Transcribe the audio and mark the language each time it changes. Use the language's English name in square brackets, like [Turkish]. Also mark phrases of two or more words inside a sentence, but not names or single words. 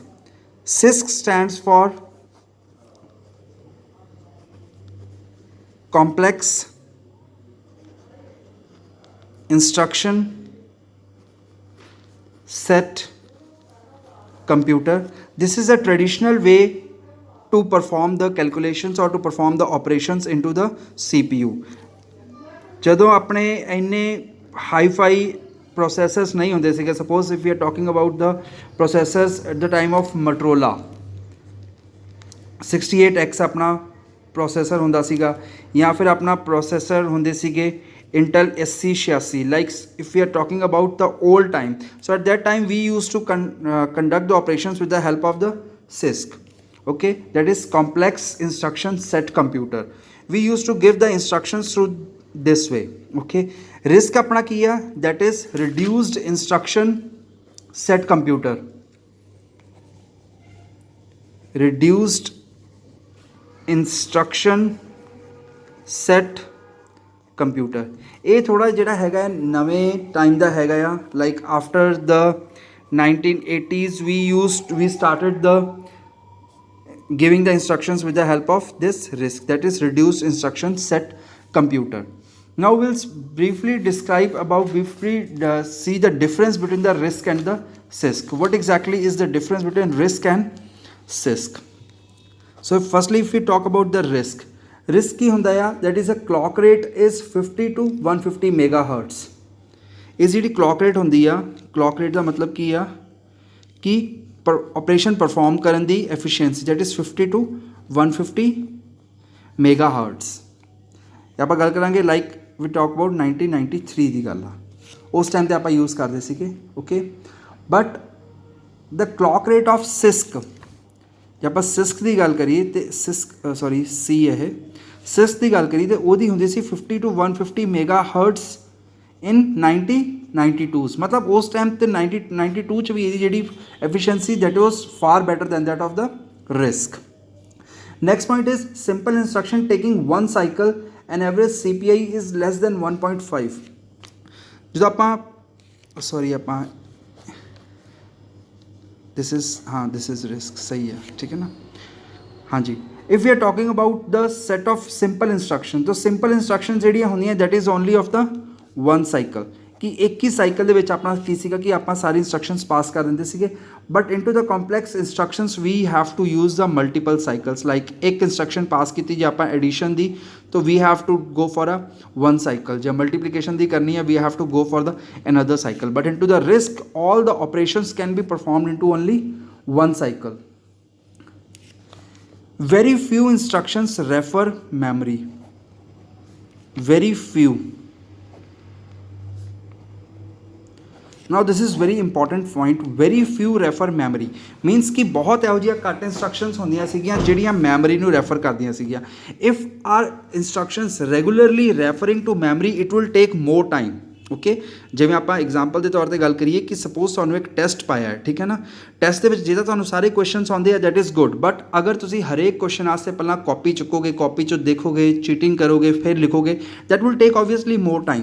[English] CISC stands for complex instruction set computer. This is a traditional way to perform the calculations or to perform the operations into the CPU. [Punjabi] ਜਦੋਂ ਆਪਣੇ ਇੰਨੇ [English] hi-fi processors [Punjabi] ਨਹੀਂ ਹੁੰਦੇ ਸੀਗੇ, [English] suppose if we are talking about the processors at the time of Motorola, [Punjabi] 68X ਆਪਣਾ processor ਹੁੰਦਾ ਸੀਗਾ, ਜਾਂ ਫਿਰ ਆਪਣਾ processor ਹੁੰਦੇ ਸੀਗੇ Intel SC 86. [English] Like if we are talking about the old time, so at that time we used to conduct the operations with the help of the CISC. Okay, that is complex instruction set computer. We used to give the instructions through this way. [Hindi] Okay, RISC अपना किया, [English] that is reduced instruction set computer. Reduced instruction set ਕੰਪਿਊਟਰ. [Punjabi] ਇਹ ਥੋੜ੍ਹਾ ਜਿਹੜਾ ਹੈਗਾ ਨਵੇਂ ਟਾਈਮ ਦਾ ਹੈਗਾ ਆ. [English] like after the 1980s we started the giving the instructions with the help of this RISC, that is reduced instruction set computer. Now we'll briefly see the difference between the RISC and the CISC. What exactly is the difference between RISC and CISC? So firstly, if we talk about the RISC [Punjabi] ਕੀ ਹੁੰਦਾ ਆ, [English] that is a clock rate is 50 to 150 megahertz. [Punjabi] ਇਹ ਜਿਹੜੀ [English] clock rate [Punjabi] ਹੁੰਦੀ ਆ, [English] clock rate [Punjabi] ਦਾ ਮਤਲਬ ਕੀ ਆ ਕਿ [English] operation perform [Punjabi] ਕਰਨ ਦੀ ਐਫੀਸ਼ੀਐਂਸੀ, [English] that is 50 to 150 megahertz. [Punjabi] ਆਪਾਂ ਗੱਲ ਕਰਾਂਗੇ [English] like we talk about [Punjabi] 1993 ਦੀ ਗੱਲ ਆ, ਉਸ ਟਾਈਮ 'ਤੇ ਆਪਾਂ ਯੂਜ਼ ਕਰਦੇ ਸੀਗੇ. [English] okay, but the clock rate of CISC, [Punjabi] ਜੇ ਆਪਾਂ CISC ਦੀ ਗੱਲ ਕਰੀਏ ਤੇ CISC ਦੀ ਗੱਲ ਕਰੀਏ ਤੇ ਉਹਦੀ ਹੁੰਦੀ ਸੀ [English] 50 to 150 megahertz in 1992s. [Punjabi] ਮਤਲਬ ਉਸ ਟਾਈਮ ਤੇ 1992 ਚ ਵੀ ਇਹਦੀ ਜਿਹੜੀ ਐਫੀਸ਼ੀਐਂਸੀ [English] that was far better than that of the RISC. Next point is simple instruction taking one cycle and average CPI is less than 1.5. [Punjabi] ਜਦੋਂ ਆਪਾਂ [English] this is RISC. [Hindi] सही है, ठीक है ना. हाँ जी, [English] if we are talking about the set of simple instructions, तो simple instructions [Punjabi] ਜਿਹੜੀਆਂ ਹੁੰਦੀਆਂ [English] that is only of the one cycle, [Punjabi] ਕਿ ਇੱਕ ਹੀ ਸਾਈਕਲ ਦੇ ਵਿੱਚ ਆਪਣਾ ਕੀ ਸੀਗਾ ਕਿ ਆਪਾਂ ਸਾਰੀ ਇੰਸਟਰਕਸ਼ਨਸ ਪਾਸ ਕਰ ਦਿੰਦੇ ਸੀਗੇ. [English] but into the complex instructions we have to use the multiple cycles. [Punjabi] ਲਾਈਕ ਇੱਕ [English] instruction pass [Punjabi] ਕੀਤੀ ਜੇ ਆਪਾਂ ਐਡੀਸ਼ਨ ਦੀ, ਤਾਂ [English] we have to go for a one cycle. [Punjabi] ਜੇ ਮਲਟੀਪਲੀਕੇਸ਼ਨ ਦੀ ਕਰਨੀ ਹੈ, [English] we have to go for the another cycle. But into the RISC, all the operations can be performed into only one cycle. Very few instructions refer memory. Very few. now this is very important point, very few refer memory, means [Punjabi] ਕਿ ਬਹੁਤ ਇਹੋ ਜਿਹੀਆਂ ਘੱਟ ਇੰਸਟਰਕਸ਼ਨਸ ਹੁੰਦੀਆਂ ਸੀਗੀਆਂ ਜਿਹੜੀਆਂ ਮੈਮਰੀ ਨੂੰ ਰੈਫਰ ਕਰਦੀਆਂ ਸੀਗੀਆਂ। [English] if our instructions regularly referring to memory it will take more time. [Punjabi] ਓਕੇ, ਜਿਵੇਂ ਆਪਾਂ ਐਗਜ਼ਾਮਪਲ ਦੇ ਤੌਰ 'ਤੇ ਗੱਲ ਕਰੀਏ ਕਿ ਸਪੋਜ਼ ਤੁਹਾਨੂੰ ਇੱਕ ਟੈਸਟ ਪਾਇਆ ਹੈ, ਠੀਕ ਹੈ ਨਾ, ਟੈਸਟ ਦੇ ਵਿੱਚ ਜੇ ਤਾਂ ਤੁਹਾਨੂੰ ਸਾਰੇ ਕੁਐਸਚਨਸ ਆਉਂਦੇ ਆ [English] that is good, but [Punjabi] ਅਗਰ ਤੁਸੀਂ ਹਰੇਕ ਕੁਐਸਚਨ ਵਾਸਤੇ ਪਹਿਲਾਂ ਕਾਪੀ ਚੁੱਕੋਗੇ, ਕਾਪੀ 'ਚੋਂ ਦੇਖੋਗੇ, ਚੀਟਿੰਗ ਕਰੋਗੇ, ਫਿਰ ਲਿਖੋਗੇ, [English] that will take obviously more time.